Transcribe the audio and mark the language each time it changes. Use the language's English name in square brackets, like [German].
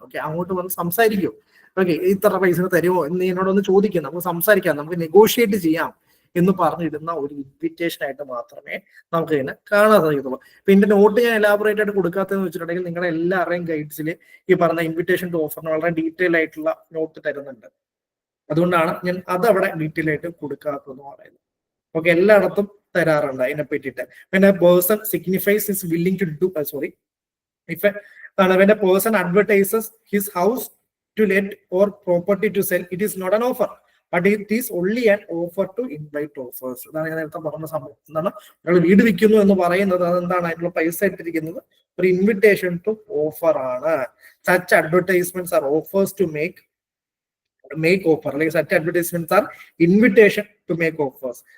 [Malayalam] Okay, അങ്ങോട്ട് വന്ന് സംസാരിക്കും. ഓക്കെ, ഇത്ര പൈസ തരുമോ എന്ന് എന്നോടൊന്ന് ചോദിക്കും, നമുക്ക് സംസാരിക്കാം, നമുക്ക് നെഗോഷിയേറ്റ് ചെയ്യാം എന്ന് പറഞ്ഞിടുന്ന ഒരു ഇൻവിറ്റേഷൻ ആയിട്ട് മാത്രമേ നമുക്ക് ഇതിനെ കാണാൻ സാധിക്കത്തുള്ളൂ. പിന്നെ നോട്ട് ഞാൻ എലാബറേറ്റ് ആയിട്ട് കൊടുക്കാത്തതെന്ന് വെച്ചിട്ടുണ്ടെങ്കിൽ നിങ്ങളുടെ എല്ലാവരുടെയും ഗൈഡ്സിൽ ഈ പറഞ്ഞ ഇൻവിറ്റേഷൻ ടു ഓഫറിന് വളരെ ഡീറ്റെയിൽ ആയിട്ടുള്ള നോട്ട് തരുന്നുണ്ട്. അതുകൊണ്ടാണ് ഞാൻ അത് അവിടെ ഡീറ്റെയിൽ ആയിട്ട് കൊടുക്കാത്തതെന്ന് പറയുന്നത്. ഓക്കെ, എല്ലായിടത്തും തരാറുണ്ട് അതിനെ പറ്റിയിട്ട്. [English] when a person signifies is willing to do when a person advertises his house to let or property to sell, it is not an offer, but it is only an offer to invite offers. [Malayalam] അതാണ് ഞാൻ നേരത്തെ പറഞ്ഞ സംഭവം. എന്താണ്, ഒരാൾ വീട് വിൽക്കുന്നു എന്ന് പറയുന്നത് അതെന്താണ്, അതിനുള്ള പൈസ ഇട്ടിരിക്കുന്നത് ഒരു ഇൻവിറ്റേഷൻ ടു ഓഫർ ആണ്. [English] such advertisements are offers to make offer, like such advertisements are invitation to make offers.